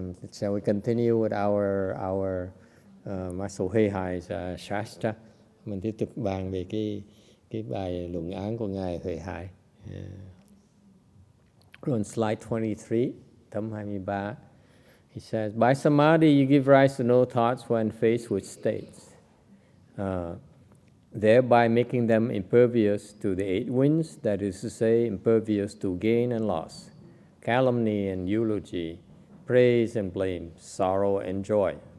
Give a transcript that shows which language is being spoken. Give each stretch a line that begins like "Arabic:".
English: Shall we continue with our Master HuiHai's Shastra?
Vietnamese: Mình tiếp tục bàn về cái bài luận án của ngài HuiHai.
English: On slide 23,
Vietnamese: tấm 23,
English: he says, by samadhi you give rise to no thoughts when faced with states, thereby making them impervious to the 8 winds, that is to say, impervious to gain and loss, calumny and eulogy, praise and blame, sorrow and joy.